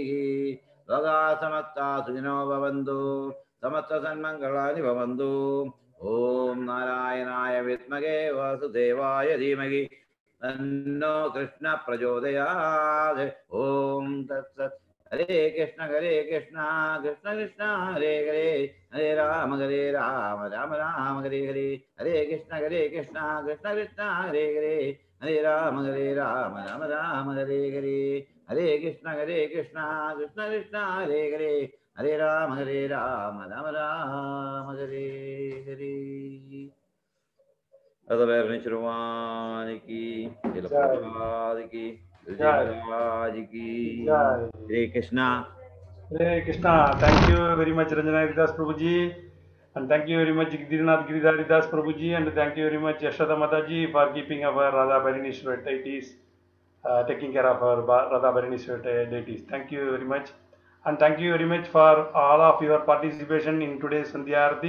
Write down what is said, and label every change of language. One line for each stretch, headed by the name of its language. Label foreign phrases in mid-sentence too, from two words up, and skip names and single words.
Sanskrit: ലോകാ സമസ്താ സുഖിനോ ഭവന്തു. സമസ്ത സന്മംഗളാനി ഭവന്തു. ഓം നാരായണായ വിദ്മഹേ വാസുദേവായ ധീമഹി തന്നോ കൃഷ്ണ പ്രചോദയാത്. ഓം തത്സത്. हरे कृष्ण कृष्ण कृष्ण हरे हरे हरे राम राम राम हरे हरे हरे कृष्ण कृष्ण कृष्ण हरे हरे हरे राम राम राम हरे हरे हरे कृष्ण कृष्ण कृष्ण हरे हरे हरे राम राम राम हरे हरे. Adavernishravani ki, Jilapurvadi ki, Vijayaraj ki. Jai. हरे कृष्ण. हरे कृष्ण.
English: Thank you very much, Ranjana Haridas Prabhuji. And thank you very much, Giririnath Giridharidas Prabhuji. And thank you very much, Yashoda Mataji, for keeping our Radha Barinishwar deities, taking care of our Radha Barinishwar deities. Thank you very much. And thank you very much for all of your participation in today's Sandhya Arati.